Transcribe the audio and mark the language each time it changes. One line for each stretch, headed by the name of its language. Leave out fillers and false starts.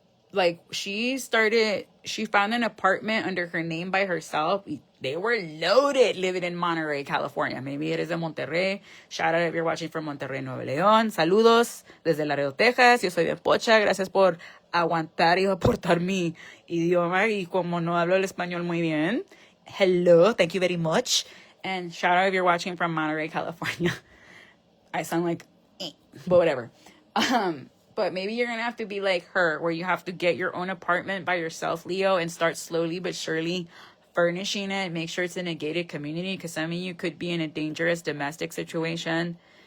English: Like she found an apartment under her name by herself. They were loaded living in Monterey, California. Maybe it is in Monterrey. Shout out if you're watching from Monterrey, Nuevo León.
Spanish: Saludos desde Laredo, Texas. Yo soy bien pocha. Gracias por aguantar y aportar mi idioma. Y como no hablo el español muy bien,
English: hello, thank you very much. And shout out if you're watching from Monterey, California. I sound like, but whatever. But maybe you're going to have to be like her, where you have to get your own apartment by yourself, Leo, and start slowly but surely furnishing it. Make sure it's in a gated community, because some of you could be in a dangerous domestic situation.